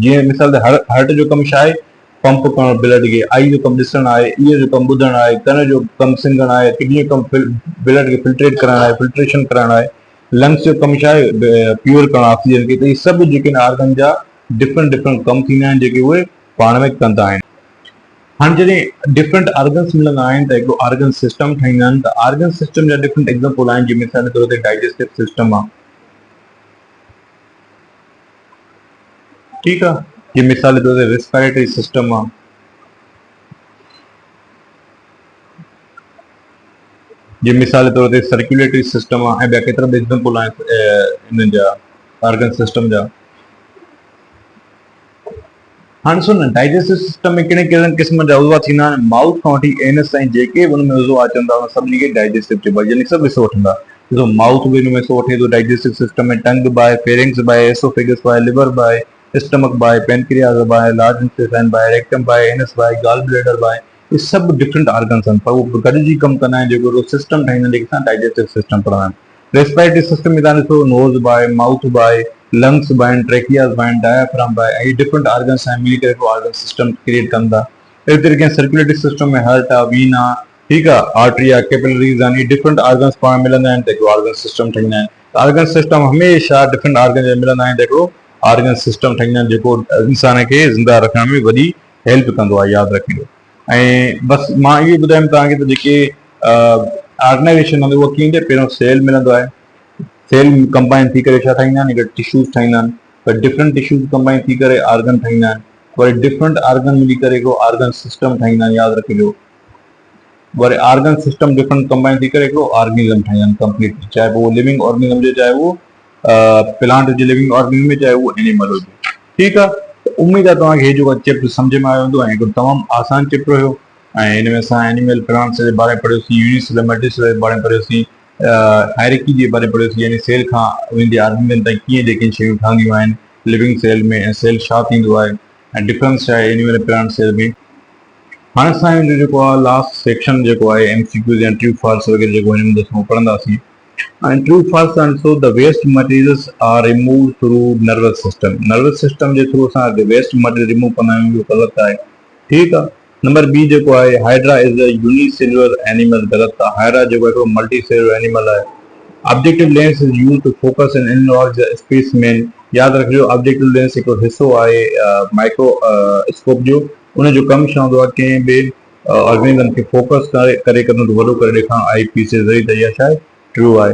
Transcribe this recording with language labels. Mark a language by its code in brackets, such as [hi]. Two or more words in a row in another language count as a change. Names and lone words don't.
[sd] जीअं मिसाल ते हार्ट जो कमु छा आहे, पंप करणु ब्लड खे, आई जो कमु ॾिसणु आहे, ईअर जो कमु ॿुधणु आहे, कन जो कमु सिंगणु आहे, किडनी जो कमु ब्लड खे फिल्ट्रेट करणु आहे, फिल्ट्रेशन करणु आहे, लंग्स जो कमु छा आहे प्योर करणु ऑक्सीजन खे। त इहे सभु जेके आर्गन जा डिफरेंट डिफरेंट कमु थींदा आहिनि जेके उहे पाण में कंदा आहिनि। हाणे जॾहिं [en] different organs [sd] मिलंदा आहिनि त हिकिड़ो [en] organ system [sd] ठाहींदा आहिनि। त [en] organ system [sd] जा [en] different example [sd] आहिनि, जीअं मिसाल जे तौर ते [en] digestive system [sd] आहे, ठीकु आहे, जीअं मिसाल जे तौर ते [en] respiratory system [sd] आहे, जीअं मिसाल जे तौर ते [en] circulatory system [sd] आहे, ऐं ॿिया केतिरा बि एग्जांपल आहिनि इन्हनि जा [en] organ system [sd] जा। हाणे ॾिसो न, [en] digestive system [sd] में कहिड़े कहिड़े क़िस्म जा उज़वा थींदा आहिनि। माउथ खां वठी एनस ताईं जेके बि हुन में उज़वा अचनि था उन सभिनी खे डाइजेस्टिव चइबो आहे, यानी सभु हिसो वठंदा। ॾिसो माउथ बि हिन में हिसो वठे थो [en] digestive system [sd] में, टंग बाय, फेरिंग्स बाय, एसोफेगस बाय, लिवर बाय, स्टमक बाय, पेनक्रियास बाय, लार्ज इंटेस्टाइन बाय, रेक्टम बाय, एनस बाय, गॉल ब्लैडर बाय, ये सभु [en] different organs [sd] आहिनि, पर उहे गॾिजी कमु कंदा आहिनि, जेको सिस्टम ठाहींदा आहिनि, जेके असां [en] digestive system [sd] पढ़ंदा आहिनि। [en] respiratory system [sd] में तव्हां ॾिसो नोज़ बाय, माउथ बाय, लंग्स बाय, ट्रेकियास बाय, डायफ्राम बाय, ऐं [en] different organs [sd] आहिनि मिली करे हिकिड़ो [en] organ system create [sd] कंदा। अहिड़े तरीक़े [en] circulatory system [sd] में हार्ट आहे, वीन आहे, ठीकु आहे, आर्टरी आहे, कैपिलरीज़ आहिनि, [en] different organs [sd] पाण मिलंदा आहिनि त हिकिड़ो [en] organ system [sd] ठाहींदा आहिनि। [en] organ system [sd] हमेशह [en] different organ [sd] जा मिलंदा आहिनि त हिकिड़ो [en] organ system [sd] ठाहींदा आहिनि, जेको इंसान खे ज़िंदा रखण में वॾी हेल्प कंदो आहे, यादि रखिजो। ऐं बसि मां इहो ॿुधायमि तव्हांखे त जेके ऑर्गनाइज़ेशन हूंदी उहो कीअं पहिरियों सेल मिलंदो आहे, [en] cell combine [sd] थी करे छा ठाहींदा आहिनि, हिकिड़े टिश्यूज़ ठाहींदा आहिनि, पर [en] different tissues combine [sd] थी करे ऑर्गन ठाहींदा आहिनि, वरी [en] different organ [sd] मिली करे हिकिड़ो [en] organ system [sd] ठाहींदा आहिनि, यादि रखिजो। वरी [en] organ system different combine [sd] थी करे हिकिड़ो ऑर्गेनिज़म ठाहींदा आहिनि कंप्लीट, चाहे पोइ [en] living organism [sd] हुजे, चाहे उहो प्लांट हुजे [en] living organism [sd] में, चाहे उहो एनिमल हुजे, ठीकु आहे। उम्मीद आहे तव्हांखे हे जेको चैप्टर सम्झ में आयो हूंदो ऐं हिकिड़ो तमामु आसान चैप्टर हुयो। ऐं हिन में असां [en] animal plants [sd] जे बारे में पढ़ियोसीं, यूनिसेलुलर जे बारे में पढ़ियोसीं, हायरार्की जे बारे में पढ़ियोसीं, यानी सेल खां वेंदे ऑर्गेनिज़म ताईं कीअं जेके शयूं ठहंदियूं आहिनि [en] living cell [sd] में, ऐं सेल छा थींदो आहे ऐं डिफरेंस छा आहे [en] animal plant cell [sd] में। हाणे असांजो जेको आहे [en] last section [sd] जेको आहे MCQs या [en] true false [sd] वग़ैरह जेको हिन में असां पढ़ंदासीं। [en] And true false answer, the waste materials are removed through nervous system. Nervous system [sd] जे थ्रू असां [en] waste material remove [sd] कंदा आहियूं, इहो ग़लति आहे, ठीकु आहे। नंबर बी जेको आहे [en] Hydra is a unicellular animal, [sd] ग़लति आहे। [en] हाइड्रा [sd] जेको हिकिड़ो [en] multi cellular animal आहे। objective lens is used to focus and enlarge the specimen, [sd] यादि रखिजो [en] objective lens [sd] हिकिड़ो हिसो आहे माइक्रोस्कोप जो, उनजो कमु छा हूंदो आहे, कंहिं बि ऑर्गेनिज़म खे फोकस करे वॾो करे ॾेखारणु [en] eye piece [sd] जे ज़रिए, त इहा छा आहे, ट्रू आहे।